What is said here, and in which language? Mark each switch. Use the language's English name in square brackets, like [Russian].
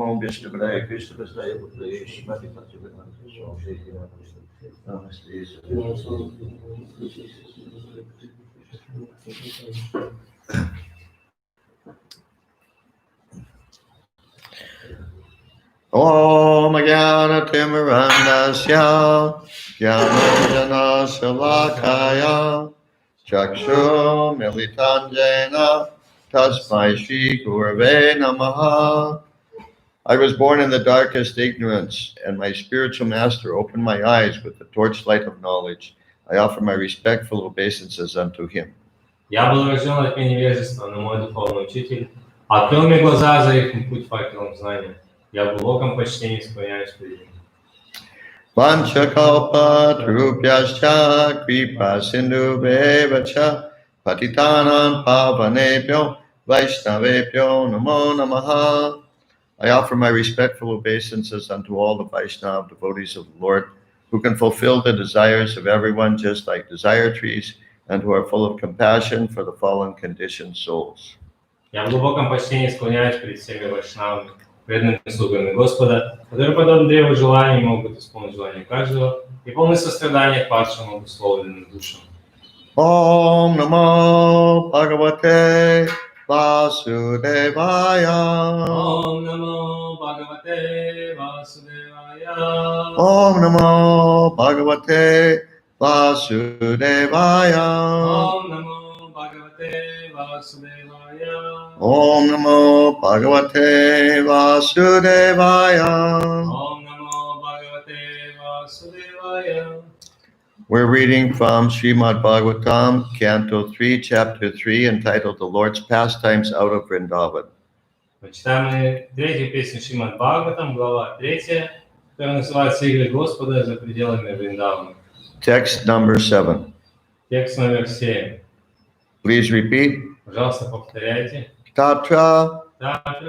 [Sanskrit] Om Vishnu Padaya Krishna Padaya Padaya Shrimati Bhaktivedanta Swami Om Jnana Timirandasya Jnana Salakaya Chakshu Militanjena Tasmai Shri Gurave Namaha. [English] I was born in the darkest ignorance, and my spiritual master opened my eyes with the torchlight of knowledge. I offer my respectful obeisances unto him. [Russian] Я был рожден от невежества, но мой духовный учитель открыл мне глаза, озарив мне путь факелом знания. Я в глубоком почтении склоняюсь перед ним. [Sanskrit] Vanchakalpa trupyascha kripa sindhu bevacha patitanam pavanebhyo vaishnavebhyo namo namaha. [English] I offer my respectful obeisances unto all the Vaishnava devotees of the Lord, who can fulfill the desires of everyone just like desire trees, and who are full of compassion for the fallen conditioned souls. [Russian] Я в глубоком почтении склоняюсь перед всеми вайшнавами, преданными слугами Господа, которые, подобно древу желаний, могут исполнить желания каждого и полны сострадания к падшим обусловленным душам. [Sanskrit] Om Namo Bhagavate Vasudevaya. Om Namo Bhagavate Vasudevaya. Om Namo Bhagavate Vasudevaya. Om Namo Bhagavate Vasudevaya. Om Namo Bhagavate Vasudevaya. Om Namo Bhagavate Vasudevaya. [English] We're reading from Srimad Bhagavatam, Canto 3, Chapter 3, entitled The Lord's Pastimes Out of Vrindavan. [Russian] Читаем третью песню Шримад Бхагаватам, глава 3, которая называется «Игры Господа за пределами Вриндавана». [English] Text number 7. [Russian] Текст номер 7. [English] Please repeat. [Russian] Пожалуйста, повторяйте. [Sanskrit] Tatra [Russian] Татра,